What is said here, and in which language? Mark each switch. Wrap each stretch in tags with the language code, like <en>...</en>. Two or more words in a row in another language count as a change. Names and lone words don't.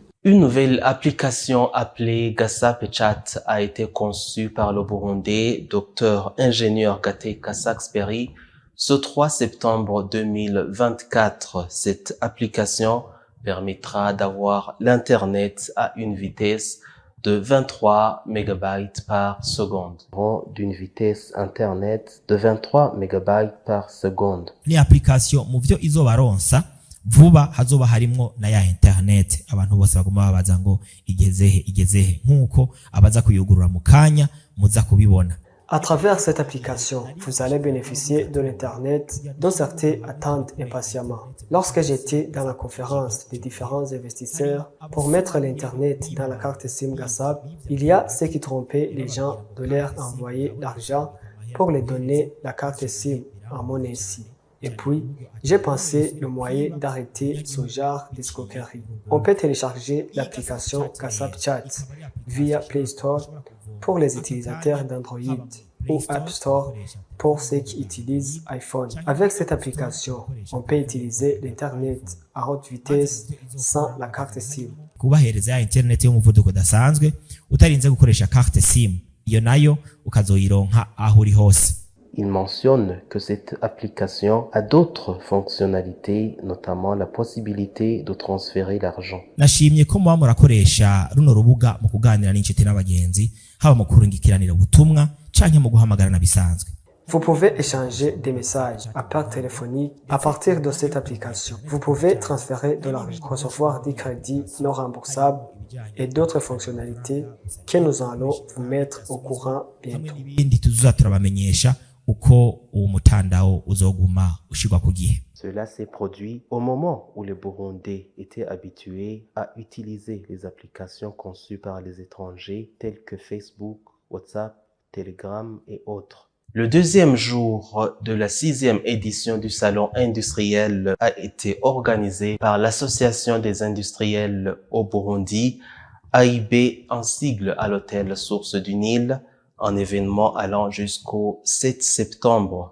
<fr>Une nouvelle application appelée Gasa Pechat a été conçue par le Burundais docteur ingénieur Gateka Saxperi ce 3 septembre 2024. Cette application permettra d'avoir l'Internet à une vitesse de 23 MB par seconde. D'une vitesse Internet de 23 MB par seconde.</fr> <rn>Ni application mu byo izobaronsa vuba hazoba harimwo na ya internet abantu bose baguma babaza ngo igezehe nkuko abaza kuyugurura mu kanya muza kubibona.</rn> <fr>À travers cette application, vous allez bénéficier de l'Internet dont certains attendent impatiemment. Lorsque j'étais dans la conférence des différents investisseurs pour mettre l'Internet dans la carte SIM Gasap, il y a ceux qui trompaient les gens de leur envoyer l'argent pour les donner la carte SIM en monnaie SIM. Et puis, j'ai pensé le moyen d'arrêter ce genre d'escroquerie. On peut télécharger l'application Gasap Chat via Play Store pour les utilisateurs d'Android ou App Store pour ceux qui utilisent iPhone. Avec cette application, on peut utiliser l'Internet à haute vitesse sans la carte SIM.</fr> <rn>kubahereza ya internet y'umuvuduko udasanzwe utarinze gukoresha</rn> <fr>carte SIM,</fr> <rn>iyo nayo ukazoyironka aho uri hose.</rn> <fr>Il mentionne que cette application a d'autres fonctionnalités, notamment la possibilité de transférer l'argent.</fr> <rn>Nashimye ko muba murakoresha runo rubuga mu kuganira n'inshuti n'abagenzi, haba mu kurungikiranira ubutumwa canke mu guhamagarana bisanzwe.</rn> <fr>Vous pouvez échanger des messages à part téléphonique à partir de cette application. Vous pouvez transférer de l'argent, recevoir des crédits non remboursables et d'autres fonctionnalités que nous allons vous mettre au courant bientôt.</fr> <rn>Ibindi tuzoza turabamenyesha uko uwo mutandao uzoguma ushirwa ku gihe.</rn> <fr>Cela s'est produit au moment où les Burundais étaient habitués à utiliser les applications conçues par les étrangers telles que Facebook, WhatsApp, Telegram et autres. Le deuxième jour de la 6e édition du Salon industriel a été organisé par l'Association des industriels au Burundi, AIB en sigle à l'hôtel Source du Nil, un événement allant jusqu'au 7 septembre.</fr>